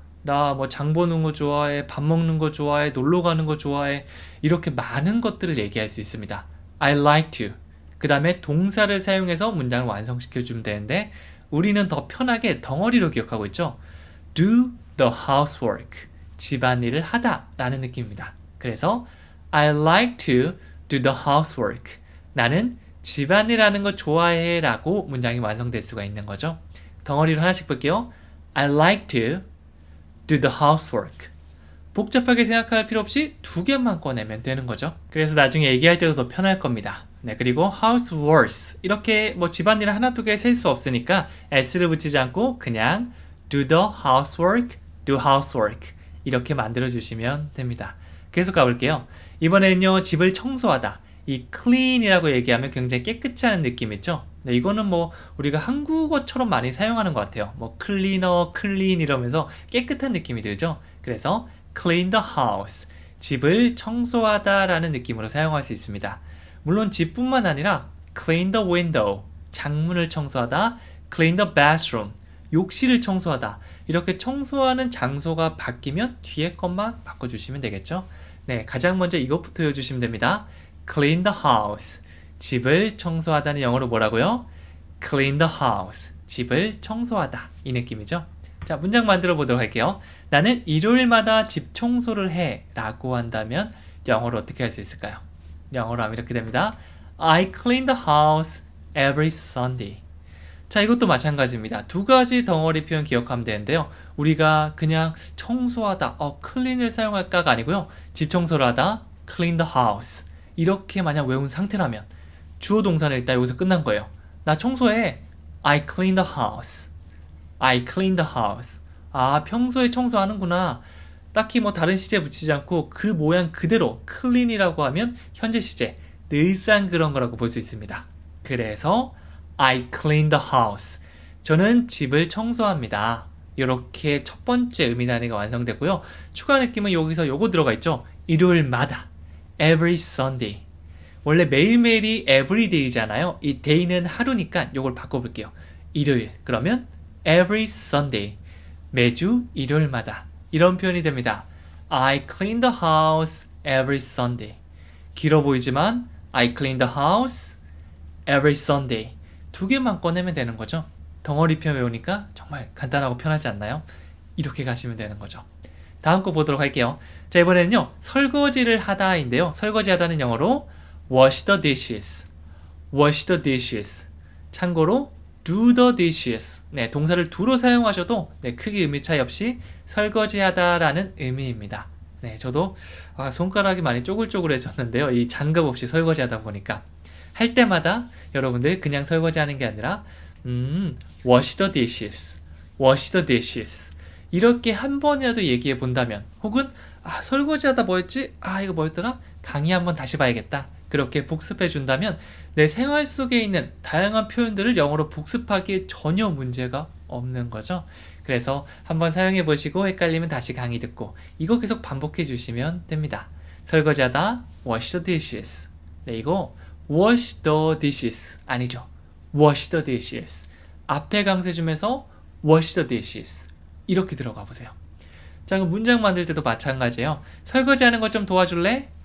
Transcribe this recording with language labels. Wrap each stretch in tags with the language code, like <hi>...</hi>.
<ko>나 뭐 장 보는 거 좋아해, 밥 먹는 거 좋아해, 놀러 가는 거 좋아해. 이렇게 많은 것들을 얘기할 수 있습니다.</ko> <en>I like to.</en> <ko>그 다음에 동사를 사용해서 문장을 완성시켜 주면 되는데 우리는 더 편하게 덩어리로 기억하고 있죠.</ko> <en>do the housework.</en> <ko>집안일을 하다 라는 느낌입니다. 그래서</ko> <en>I like to do the housework.</en> <ko>나는 집안일 하는 거 좋아해 라고 문장이 완성될 수가 있는 거죠. 덩어리로 하나씩 볼게요.</ko> <en>I like to do the housework.</en> <ko>복잡하게 생각할 필요 없이 두 개만 꺼내면 되는 거죠. 그래서 나중에 얘기할 때도 더 편할 겁니다. 네, 그리고 houseworks 이렇게 뭐 집안일 하나 두 개 셀 수 없으니까 s를 붙이지 않고 그냥</ko> <en>do the housework, do housework</en> <ko>이렇게 만들어 주시면 됩니다. 계속 가볼게요. 이번에는요 집을 청소하다. 이 clean이라고 얘기하면 굉장히 깨끗이 하는 느낌 있죠? 네, 이거는 뭐 우리가 한국어처럼 많이 사용하는 것 같아요. 뭐 cleaner, clean 이러면서 깨끗한 느낌이 들죠? 그래서</ko> <en>clean the house,</en> <ko>집을 청소하다 라는 느낌으로 사용할 수 있습니다. 물론 집뿐만 아니라</ko> <en>clean the window,</en> <ko>창문을 청소하다,</ko> <en>clean the bathroom,</en> <ko>욕실을 청소하다. 이렇게 청소하는 장소가 바뀌면 뒤에 것만 바꿔주시면 되겠죠? 네, 가장 먼저 이것부터 외워주시면 됩니다.</ko> <en>clean the house,</en> <ko>집을 청소하다는 영어로 뭐라고요?</ko> <en>clean the house,</en> <ko>집을 청소하다. 이 느낌이죠? 자, 문장 만들어 보도록 할게요. 나는 일요일마다 집 청소를 해 라고 한다면 영어로 어떻게 할 수 있을까요? 영어로 하면 이렇게 됩니다.</ko> <en>I clean the house every Sunday.</en> <ko>자, 이것도 마찬가지입니다. 두 가지 덩어리 표현 기억하면 되는데요. 우리가 그냥 청소하다, clean을 사용할까가 아니고요. 집 청소를 하다,</ko> <en>clean the house.</en> <ko>이렇게 만약 외운 상태라면 주어 동사는 일단 여기서 끝난 거예요. 나 청소해.</ko> <en>I clean the house. I clean the house.</en> <ko>평소에 청소하는구나. 딱히 뭐 다른 시제 붙이지 않고 그 모양 그대로 clean이라고 하면 현재 시제, 늘상 그런 거라고 볼 수 있습니다.</ko> <en>그래서 I clean the house.</en> <ko>저는 집을 청소합니다. 이렇게 첫 번째 의미 단위가 완성됐고요. 추가 느낌은 여기서 요거 들어가 있죠. 일요일마다.</ko> <en>Every Sunday.</en> <ko>원래 매일매일이 every day잖아요. 이 day는 하루니까 요걸 바꿔볼게요. 일요일. 그러면</ko> <en>every Sunday.</en> <ko>매주 일요일마다. 이런 표현이 됩니다.</ko> <en>I clean the house every Sunday.</en> <ko>길어 보이지만</ko> <en>I clean the house every Sunday.</en> <ko>두 개만 꺼내면 되는 거죠. 덩어리 표현 외우니까 정말 간단하고 편하지 않나요? 이렇게 가시면 되는 거죠. 다음 거 보도록 할게요. 자, 이번에는요. 설거지를 하다인데요. 설거지 하다는 영어로</ko> <en>wash the dishes. wash the dishes. 참고로 do the dishes.</en> <ko>네, 동사를 do로 사용하셔도 크게 의미 차이 없이 설거지하다라는 의미입니다. 네, 저도 손가락이 많이 쪼글쪼글해졌는데요. 이 장갑 없이 설거지하다 보니까 할 때마다 여러분들 그냥 설거지하는 게 아니라</ko> <en>wash the dishes, wash the dishes</en> <ko>이렇게 한 번이라도 얘기해 본다면 혹은 설거지하다 뭐였지? 이거 뭐였더라? 강의 한번 다시 봐야겠다. 그렇게 복습해 준다면 내 생활 속에 있는 다양한 표현들을 영어로 복습하기에 전혀 문제가 없는 거죠. 그래서 한번 사용해 보시고 헷갈리면 다시 강의 듣고 이거 계속 반복해 주시면 됩니다. 설거지하다</ko> <en>wash the dishes.</en> <ko>네, 이거</ko> <en>wash the dishes</en> <ko>아니죠.</ko> <en>wash the dishes.</en> <ko>앞에 강세 중에서</ko> <en>wash the dishes.</en> <ko>이렇게 들어가 보세요. 자, 그럼 문장 만들 때도 마찬가지예요. 설거지하는 거 좀 도와줄래?</ko>